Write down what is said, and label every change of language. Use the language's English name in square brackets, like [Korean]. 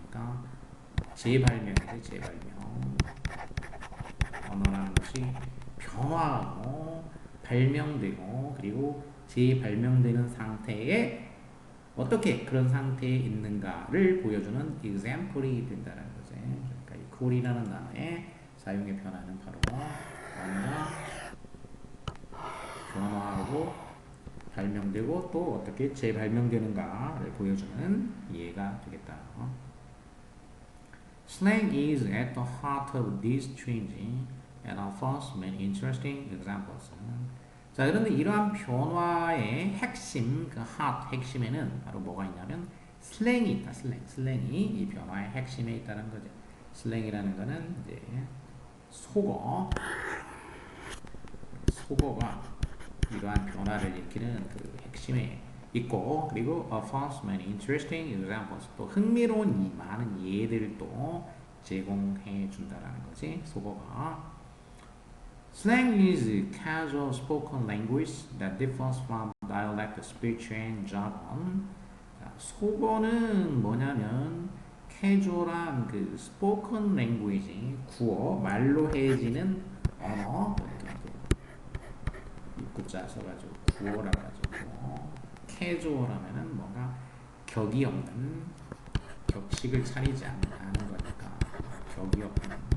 [Korean] 그러니까 재발명이죠. 재발명. 언어라는 것이 변화하고 발명되고 그리고 재발명되는 상태에 어떻게 그런 상태에 있는가를 보여주는 example이 된다는 거지. 그러니까 이 cool이라는 단어의 사용의 변화는 바로 언어가 변화하고 발명되고 또 어떻게 재발명되는가를 보여주는 이해가 되겠다. [English] Slang is at the heart of this change and offers many interesting examples. [Korean] 자, 그런데 이러한 변화의 핵심, 그 hot 핵심에는 바로 뭐가 있냐면 슬랭이 있다. 슬랭이 이 변화의 핵심에 있다는 거죠. 슬랭이라는 거는 이제 속어가 이러한 변화를 일으키는 그 핵심에 있고, 그리고 [English] offers many interesting examples, [Korean] 또 흥미로운 이 많은 예들도 제공해 준다라는 거지. 속어가 [English] Slang is casual spoken language that differs from dialect speech and jargon. [Korean] 자, 속어는 뭐냐면 캐주얼한 그 spoken language, 구어, 말로 해지는 언어, 입국자 써가지고 구어라고 하죠. 구어. 캐주얼하면은 뭔가 격이 없는, 격식을 차리지 않는 거니까 격이 없는.